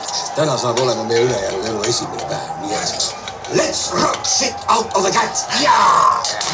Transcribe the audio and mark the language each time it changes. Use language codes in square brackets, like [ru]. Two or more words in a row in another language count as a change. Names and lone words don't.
[et] Täna saab olema meie ülejäänud elu esimene päev, nii et [en] let's rock shit out of the cat! [et] Jaa!